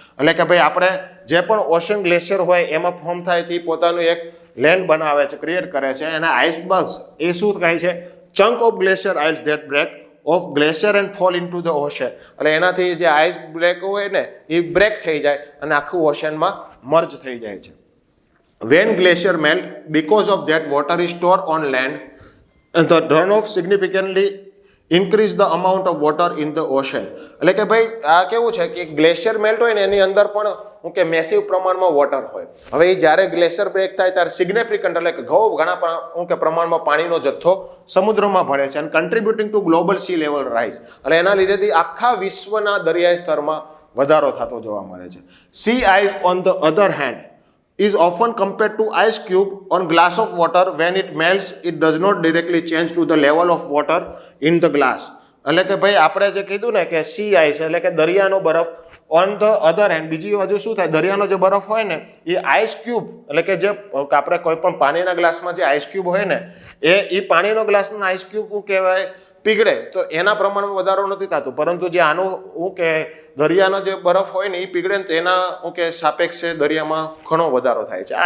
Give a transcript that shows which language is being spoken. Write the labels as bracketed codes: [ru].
[gu] એટલે કે ભાઈ આપણે જે પણ ઓશન ગ્લેશિયર હોય એમાં ફોર્મ થાય તે પોતાનું એક લેન્ડ બનાવે છે, ક્રિએટ કરે છે. એના આઇસબર્ગ્સ એ શું કહે છે? [en] Chunk of glacier ice that break off glacier and fall into the ocean. [gu] એટલે એનાથી જે આઇસ બ્રેક હોય ને એ બ્રેક થઈ જાય અને આખું ઓશનમાં મર્જ થઈ જાય છે. [en] When glacier melt, because of that water is stored on land, and the runoff significantly increase the amount of water in the ocean. [gu] એટલે કે ભાઈ આ કેવું છે કે ગ્લેશિયર મેલ્ટ હોય ને એની અંદર પણ હું કે મેસિવ પ્રમાણમાં વોટર હોય. હવે એ જ્યારે ગ્લેશિયર બ્રેક થાય ત્યારે સિગ્નિફિકન્ટ એટલે કે ઘણા હું કે પ્રમાણમાં પાણીનો જથ્થો સમુદ્રમાં ભળે છે અને [en] Contributing to global sea level rise. [gu] એટલે એના લીધેથી આખા વિશ્વના દરિયાઈ સ્તરમાં વધારો થતો જોવા મળે છે. [en] Sea ice on the other hand is often compared to ice cube on glass of water. When it melts, it does not directly change to the level of water in the glass. [gu] એટલે કે ભાઈ આપણે જે કીધું ને કે C ice એટલે કે દરિયાનો બરફ [en] on the other hand, [gu] બીજી બાજુ શું થાય, દરિયાનો જે બરફ હોય ને એ આઈસ ક્યુબ એટલે કે જે આપણે કોઈ પણ પાણીના ગ્લાસમાં જે આઈસ ક્યુબ હોય ને એ પાણીનો ગ્લાસનો આઈસ ક્યુબ શું કહેવાય પીગળે તો એના પ્રમાણમાં વધારો નથી થતો, પરંતુ જે આનું શું કે દરિયાનો જે બરફ હોય ને એ પીગળે ને તેના શું કે સાપેક્ષે દરિયામાં ઘણો વધારો થાય છે.